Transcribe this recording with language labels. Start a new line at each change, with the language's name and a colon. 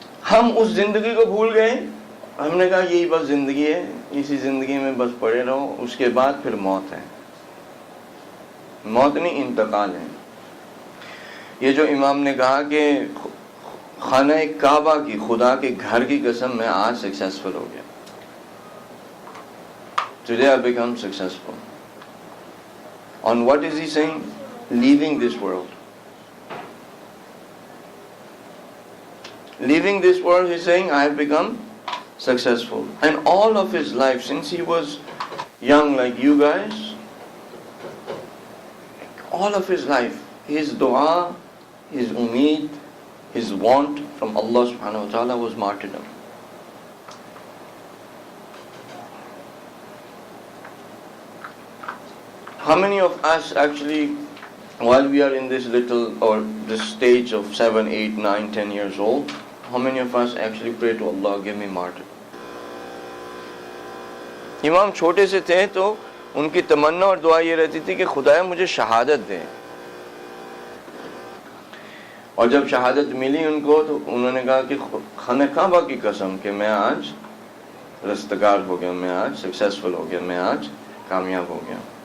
Urdu: ہم اس زندگی کو بھول گئے. ہم نے کہا یہی بس زندگی ہے، اسی زندگی میں بس پڑے رہو. اس کے بعد پھر موت ہے. موت نہیں، انتقال ہے. یہ جو امام نے کہا کہ خانہ کعبہ کی، خدا کے گھر کی قسم، میں آج سکسیسفل ہو گیا.
English: Today I become successful. On what is he saying? Leaving this world. Leaving this world, he's saying, I have become successful. And all of his life, since he was young like you guys, all of his life, his dua, his umeed, his want from Allah subhanahu wa ta'ala was martyrdom. How many of us actually, while we are in this little or this stage of 7, 8, 9, 10 years old, how many of us actually pray to Allah, give me martyrdom?
Urdu: امام چھوٹے سے تھے تو ان کی تمنا اور دعا یہ رہتی تھی کہ خدایا مجھے شہادت دے. اور جب شہادت ملی ان کو تو انہوں نے کہا کہ خانہ کعبہ کی قسم کہ میں آج رستگار ہو گیا، میں آج سکسیسفل ہو گیا، میں آج کامیاب ہو گیا.